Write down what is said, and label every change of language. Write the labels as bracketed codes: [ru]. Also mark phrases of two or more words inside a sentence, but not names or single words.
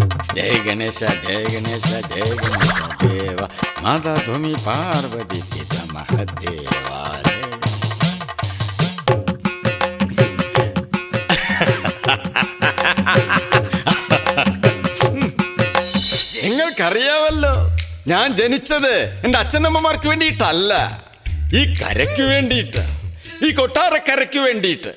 [hi] जय गणेश जय गणेश जय गणेश देवा माता तुम्ही पार्वती पिता महादेवा. [ml] നിങ്ങൾക്കറിയാമല്ലോ, ഞാൻ ജനിച്ചത് എൻ്റെ അച്ഛനമ്മമാർക്ക് വേണ്ടിയിട്ടല്ല, ഈ കരയ്ക്ക് വേണ്ടിയിട്ട്, ഈ കൊട്ടാരക്കരയ്ക്ക് വേണ്ടിയിട്ട്.